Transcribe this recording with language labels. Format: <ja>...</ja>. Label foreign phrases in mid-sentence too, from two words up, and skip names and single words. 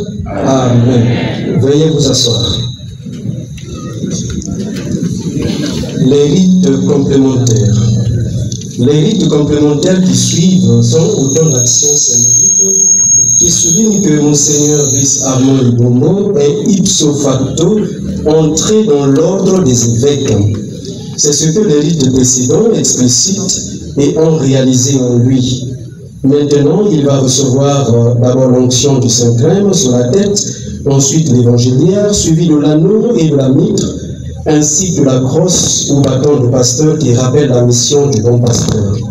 <fr>Amen. Veuillez vous asseoir. Les rites complémentaires. Les rites complémentaires qui suivent sont autant d'actions symboliques qui soulignent que Monseigneur Brice Armand Ibongo est</fr> <la>ipso facto</la> <fr>entré dans l'ordre des évêques. C'est ce que les rites précédents explicitent et ont réalisé en lui. Maintenant, il va recevoir d'abord l'onction du Saint-Crème sur la tête, ensuite l'évangéliaire, suivi de l'anneau et de la mitre, ainsi que la crosse ou bâton de pasteur qui rappelle la mission du bon pasteur.</fr>